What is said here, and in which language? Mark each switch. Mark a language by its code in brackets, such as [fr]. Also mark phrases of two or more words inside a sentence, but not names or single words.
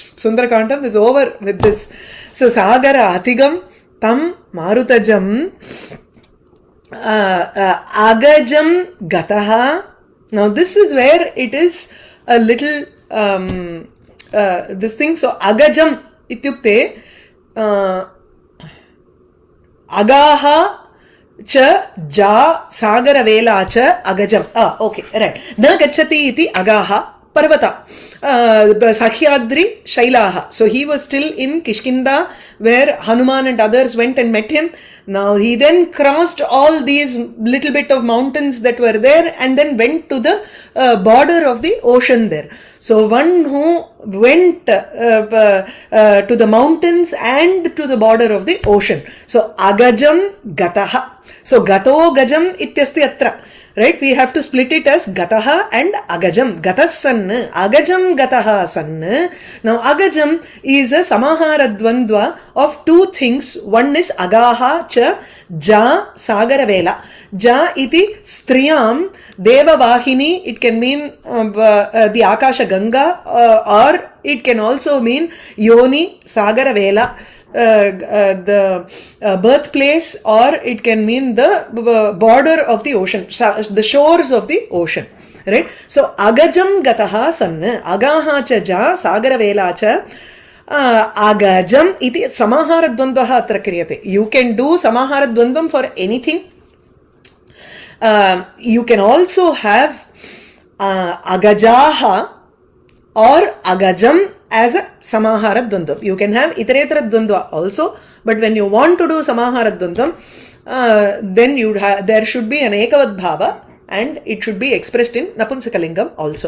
[en] Sundarakandam is over with this. [sa] So सागर अतिगम् तम् मारुतजम् अगजम् गतः. [en] Now this is where it is a little this thing. [sa] So अगजम् इत्युक्ते अगः च जा सागर वेला च अगजम्. [en] Okay, right. [sa] न गच्छति इति अगः पर्वतः. सह्याद्रि शैलः. [en] So he was still in Kishkinda where Hanuman and others went and met him. Now he then crossed all these little bit of mountains that were there and then went to the border of the ocean there. So one who went to the mountains and to the border of the ocean. [sa] So अगजम् गतः. So गतो गजम् इत्यस्ति अत्र. [en] right? We have to split it as gataha and agajam. [sa] गतः सन्, अगजम् गतः सन्. [en] Now agajam is a [sa] समाहार द्वन्द्व [en] of two things. One is [sa] अगः च जा सागर वेला. जा इति स्त्रियाम् देव वाहिनी. [en] It can mean the [sa] आकाश गङ्गा, [en] or it can also mean [sa] योनि सागर वेला, [en] the birthplace, or it can mean the border of the ocean, the shores of the ocean, right? [sa] So अगजम् गतः सन्, अगः च जा सागर वेला च अगजम् इति समाहार द्वन्द्वः अत्र क्रियते. [en] You can do [sa] समाहार द्वन्द्वम् [en] for anything. You can also have agajaha or agajam as a [sa] समाहार द्वन्द्वम्. [en] You can have [sa] इतरेतर द्वन्द्व [en] also, but when you want to do [sa] समाहार द्वन्द्वम्, [en] then there should be an [sa] एकवद् भाव, [en] and it should be expressed in napunsakalingam also.